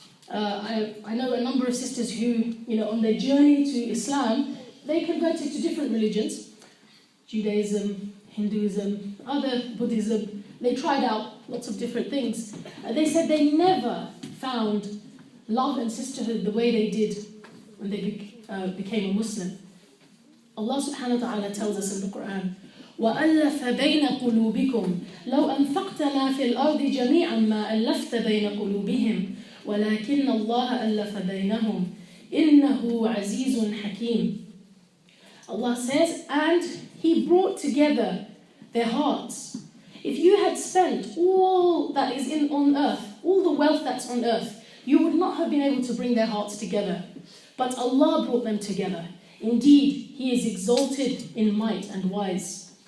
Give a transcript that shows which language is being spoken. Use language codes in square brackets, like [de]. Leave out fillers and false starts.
[en] I know a number of sisters who, on their journey to Islam, they converted to different religions, Judaism, Hinduism, other Buddhism. They tried out lots of different things. They said they never found love and sisterhood the way they did when they became a Muslim. Allah subhanahu wa ta'ala tells us in the Qur'an, [ar] وَأَلَّفَ بَيْنَ قُلُوبِكُمْ لَوْ أَنفَقْتَ مَا فِي الْأَرْضِ جَمِيعًا مَا أَلَّفْتَ بَيْنَ قُلُوبِهِمْ وَلَكِنَّ اللَّهَ أَلَّفَ بَيْنَهُمْ إِنَّهُ عَزِيزٌ حَكِيمٌ. [en] Allah says, and He brought together their hearts. If you had spent all that is on earth, all the wealth that's on earth, you would not have been able to bring their hearts together. But Allah brought them together. Indeed, He is exalted in might and wise.